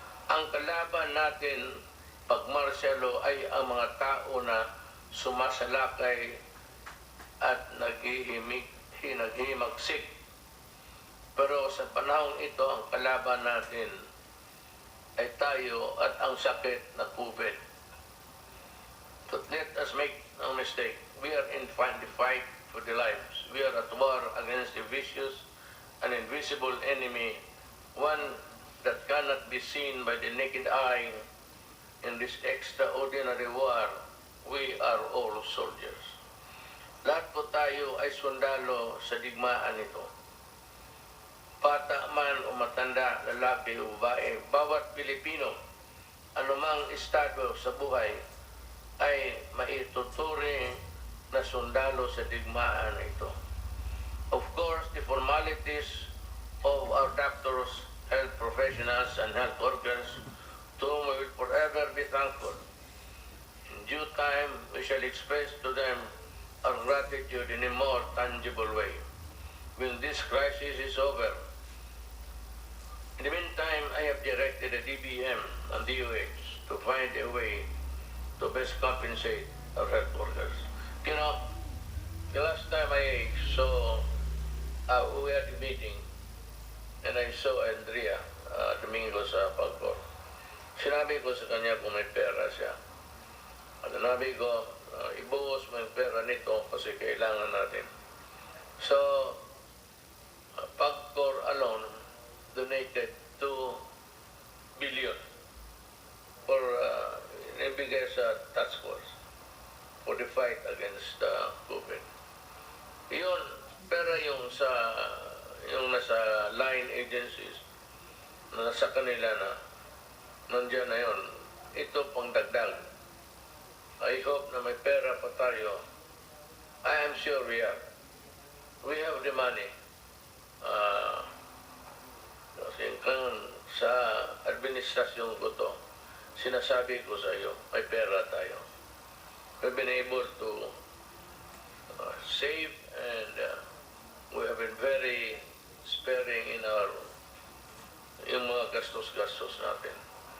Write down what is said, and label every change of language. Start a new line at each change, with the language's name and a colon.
Filipino: Ang kalaban natin pag martial law ay ang mga tao na sumasalakay at naghihimagsik. Pero sa panahong ito, ang kalaban natin ay tayo at ang sakit na COVID.
English: But let us make no mistake, we are in the fight for the lives. We are at war against a vicious and invisible enemy, one that cannot be seen by the naked eye. In this extraordinary war, we are all soldiers.
Filipino: Lahat po tayo ay sundalo sa digmaan ito. Bata man o matanda, lalaki o babae, bawat Pilipino, anumang estado sa buhay, ay maituturing na sundalo sa digmaan ito.
English: Of course, the formalities of our doctors, health professionals, and health workers, to whom we will forever be thankful. In due time, we shall express to them our gratitude in a more tangible way when this crisis is over. In the meantime, I have directed the DBM and DOH to to find a way to best compensate our health workers. You know, the last time I saw, we had a meeting, and I saw Andrea Domingo sa Pagcor.
Filipino: Sinabi ko sa kanya kung may pera siya. At sinabi ko, ibuhos mo yung pera nito kasi kailangan natin.
English: So, Pagcor alone donated 2 billion for
Filipino: ibigay sa
English: task force for the fight against COVID.
Filipino: Yun, pero yung nasa line agencies na nasa kanila na nandiyan na yun, ito pang dagdag.
English: I hope
Filipino: na may pera pa tayo.
English: I am sure we have. We have the money.
Filipino: Kasi sa administrasyon ko to, sinasabi ko sa iyo, may pera tayo.
English: We've been able to save and we have been very sparing in
Filipino: yung mga gastos-gastos natin.